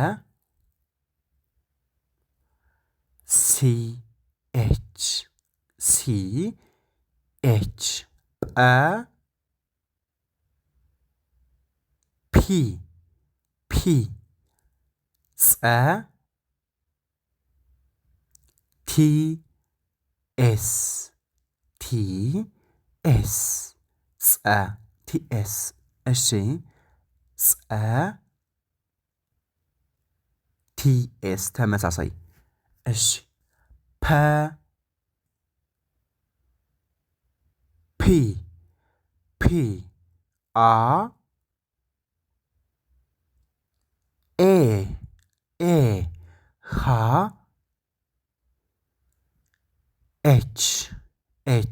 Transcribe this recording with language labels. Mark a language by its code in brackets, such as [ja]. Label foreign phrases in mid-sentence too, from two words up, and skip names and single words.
[en] C H C H ጰ P P ጸ T S T S ጸ T S። [am] እሺ። ጸ [en] T S [am] ተመሳሳይ። እሺ። ፐ [en] P P አ A A ሃ H H